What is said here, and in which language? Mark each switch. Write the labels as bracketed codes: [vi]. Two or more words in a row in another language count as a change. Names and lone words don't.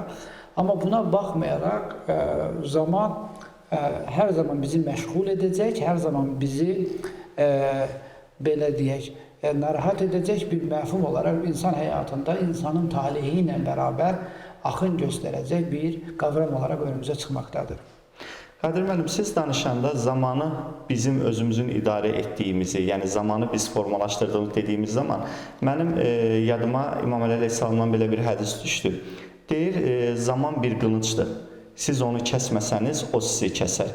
[tr] Ama buna bakmayarak zaman her zaman bizi meşgul edecek, her zaman bizi [az] belə deyək, [tr] narahat edecek bir mefhum olarak insan hayatında insanın talihiyle beraber akın gösterecek bir kavram olarak önümüze çıkmaktadır. [az] Qadir müəllim, siz danışanda zamanı bizim özümüzün idarə etdiyimizi, yəni zamanı biz formalaşdırdığımız dediyimiz zaman mənim yadıma İmam Əli əleyhissalamdan belə bir hədis düşdü. Deyir, zaman bir qılıncdır. Siz onu kəsməsəniz, o sizi kəsər.